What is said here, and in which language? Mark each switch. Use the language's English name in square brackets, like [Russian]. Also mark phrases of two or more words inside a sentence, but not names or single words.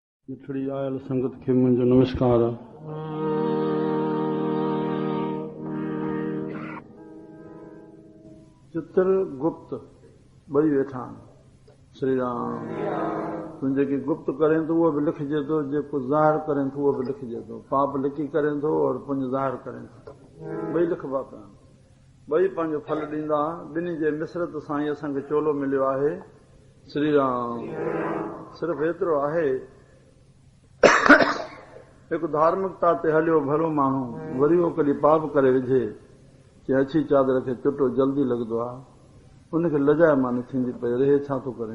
[Sindhi] मिठड़ी आयल संगत खे मुंहिंजो नमस्कार। चित्रगुप्त ॿई वेठा आहिनि। श्री राम तूं जेकी गुप्त करें तो उहो बि लिखिजे थो, जेको ज़ाहिर करें तो उहो बि लिखिजे थो। पाप लिखी करें थो और पुण्य ज़ाहिर करें थो, ॿई लिखबा पिया आहिनि। ॿई पंहिंजो फल ॾींदा। ॿिन्ही जे मिसरत सां ई असांखे चोलो मिलियो आहे। श्री राम सिर्फ़ु एतिरो आहे, हिकु धार्मिकता ते हलियो भलो माण्हू वरी उहो कॾहिं पाप करे विझे, चए अछी चादर खे चुटो जल्दी लॻंदो आहे, उनखे लजाए मानी थींदी पई रहे छा थो करे।